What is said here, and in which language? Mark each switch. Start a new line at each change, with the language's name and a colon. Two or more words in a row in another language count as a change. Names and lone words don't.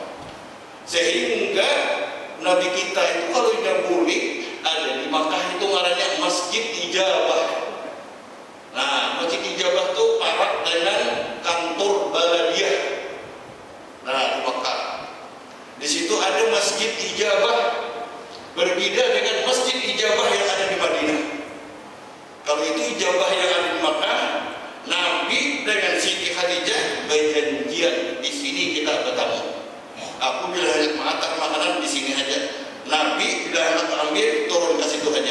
Banjar: Sehingga Nabi kita itu kalau nyabuli ada di Makkah itu ngarannya Masjid Ijabah. Nah, Masjid Ijabah itu parak dengan kantor Baladiyah.
Indonesian: Nah, di Makkah. Di situ ada Masjid Ijabah, berbeda dengan Masjid Ijabah yang ada di Madinah. Kalau itu Ijabah yang ada di Makkah, Nabi dengan Siti Khadijah berjanjian di sini kita bertemu. Aku bila hendak mengantar makanan di sini aja. Nabi bila hendak ambil turun ke situ aja.